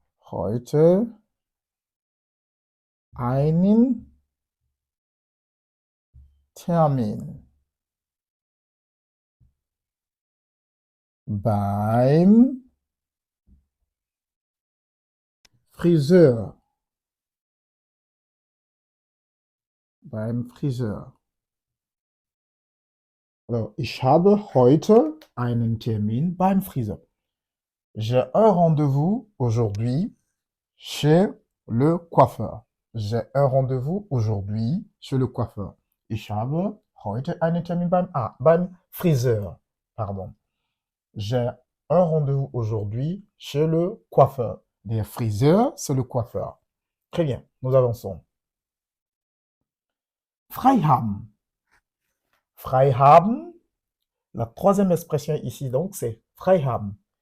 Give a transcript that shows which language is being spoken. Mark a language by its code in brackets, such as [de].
[de] heute einen Termin beim Friseur. Beim Friseur. Alors, ich habe heute einen Termin beim Friseur. [fr] J'ai un rendez-vous aujourd'hui chez le coiffeur. J'ai un rendez-vous aujourd'hui chez le coiffeur. [de] Ich habe heute einen Termin beim Friseur. [fr] Pardon. J'ai un rendez-vous aujourd'hui chez le coiffeur. [de] Der Friseur, [fr] c'est le coiffeur. Très bien, nous avançons. [de] Frei haben. Frei haben. [fr] La troisième expression ici, donc, c'est frei haben.